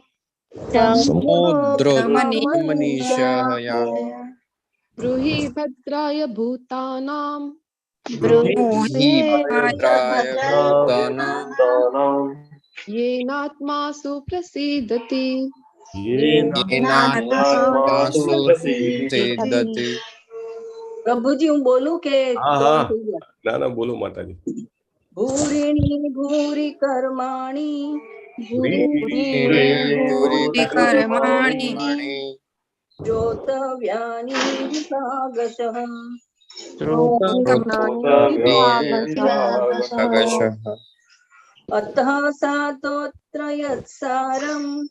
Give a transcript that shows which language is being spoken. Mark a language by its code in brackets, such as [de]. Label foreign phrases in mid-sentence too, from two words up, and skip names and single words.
[sa] ब्रूहि भद्राय भूतानां येनात्मा सुप्रसीदति [gu] પ્રભુજી હું બોલું કે ના ના બોલો માતાજી. [sa] भूरिणि भूरि कर्माणि श्रोतव्यानि विभागशः अतः साधोत्र यत्सारम्